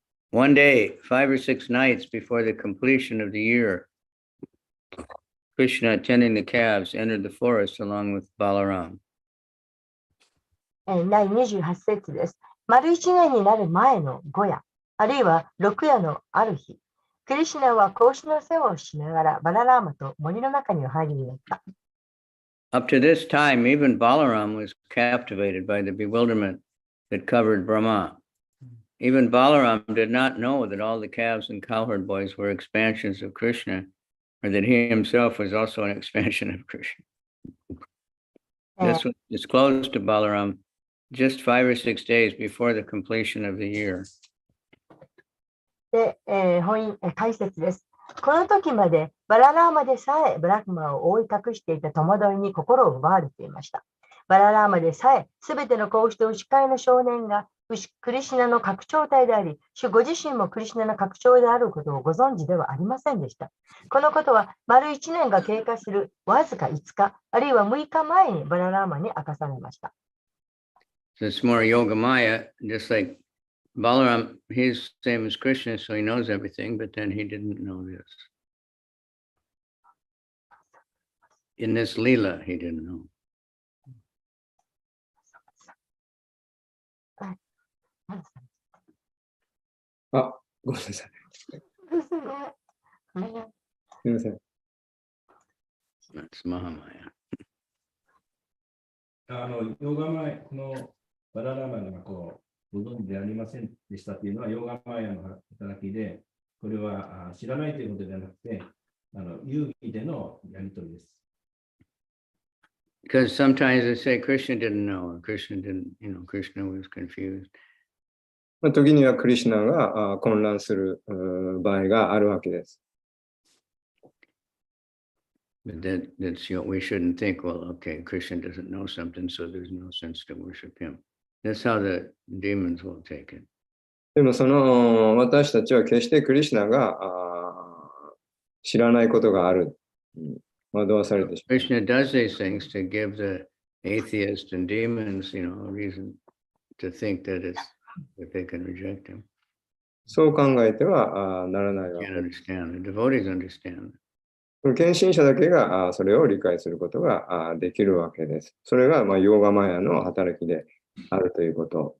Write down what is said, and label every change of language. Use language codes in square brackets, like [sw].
[en] One day, 5 or 6 nights before the completion of the year, Krishna, tending the calves, entered the forest along with Balaram. [ja] 第28節です。丸1年になる前の5夜、あるいは6夜のある日、クリシュナは子牛の世話をしながらバララーマと森の中に入りになった。 [en] Up to this time, even Balaram was captivated by the bewilderment that covered Brahma. Even Balaram did not know that all the calves and cowherd boys were expansions of Krishna, or that he himself was also an expansion of Krishna. This was disclosed to Balaram just 5 or 6 days before the completion of the year. [ja] で、解説です。この時までバララーマでさえブラクマを覆い隠していた戸惑いに心を奪われていました。バララーマでさえすべての子牛と牛飼いの少年がクリシュナの拡張体であり、主ご自身もクリシュナの拡張であることをご存知ではありませんでした。このことは丸1年が経過するわずか5日、あるいは6日前にバララーマに明かされました。 [en] So it's more Yoga Maya, just like Balaram, he's the same as Krishna, so he knows everything, but then he didn't know this. In this Leela, he didn't know. [ja] あ、ごめんなさい。すみません。 [en] That's Mahamaya. [ja] ヨガマヤ、このバララーマがこうご存知でありませんでしたというのはヨガマヤの働きで、これは知らないということではなくて、遊戯でのやり取りです。 [en] Because sometimes they say Krishna didn't know, or Krishna didn't, Krishna was confused. [ja] 時にはクリシュナが混乱する場合があるわけです。 [en] But that's we shouldn't think, well, okay, Krishna doesn't know something, so there's no sense to worship him. That's how the demons will take it. [ja] でも私たちは決してクリシュナが知らないことがある。惑わされてしまう。 [en] Krishna does these things to give the atheists and demons, a reason to think that they can reject him. [ja] そう考えてはならないわけ [en] Can't understand. The devotees understand. [ja] 献身者だけがそれを理解することができるわけです。それがヨーガマヤの働きであるということ。